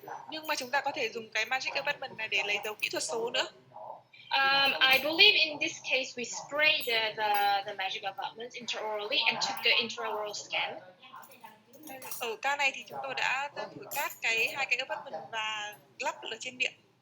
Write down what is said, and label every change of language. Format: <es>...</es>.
<vi>Nhưng mà chúng ta có thể dùng cái magic abutment này để lấy dấu kỹ thuật số nữa.</vi> <en>I believe in this case we sprayed the magic abutments intraorally and took the intraoral scan.</en> <vi>Ở ca này thì chúng tôi đã thổi cát hai cái abutment và lắp ở trên miệng.</vi>